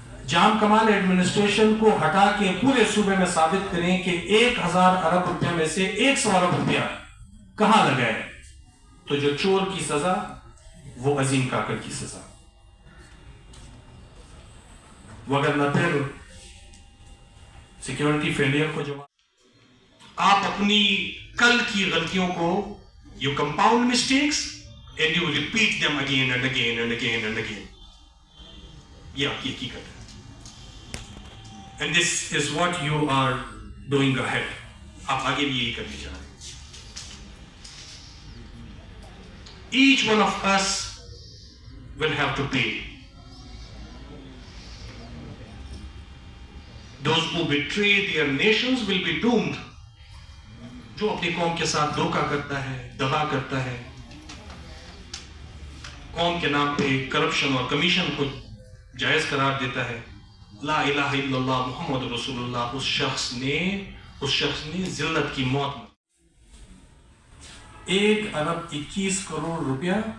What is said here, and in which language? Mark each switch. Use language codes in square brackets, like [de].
[ur] جام کمال administration کو ہٹا کے پورے صوبے میں ثابت کریں کہ 1000 ارب روپے میں سے 100 ارب روپیہ کہاں لگائے، تو جو چور کی سزا وہ عظیم کاکڑ کی سزا، وگرنہ پھر سیکیورٹی فیلئر کو جواب آپ اپنی کل کی غلطیوں کو [en] you compound mistakes and you repeat them again and again [ur] and again and again. یہ آپ کی حقیقت ہے. [en] And this is what you are doing ahead. [ur] آپ آگے بھی یہی کرنے جا رہے ہیں. [en] Each one of us will have to pay. Those who betray their nations will be doomed. [ur] جو اپنی قوم کے ساتھ دھوکہ کرتا ہے، دغا کرتا ہے، قوم کے نام پہ کرپشن اور کمیشن کو جائز قرار دیتا ہے، [ar] لا الہ الا اللہ محمد رسول اللہ، [ur] اس شخص نے ذلت کی موت میں 1 ارب 21 کروڑ روپیہ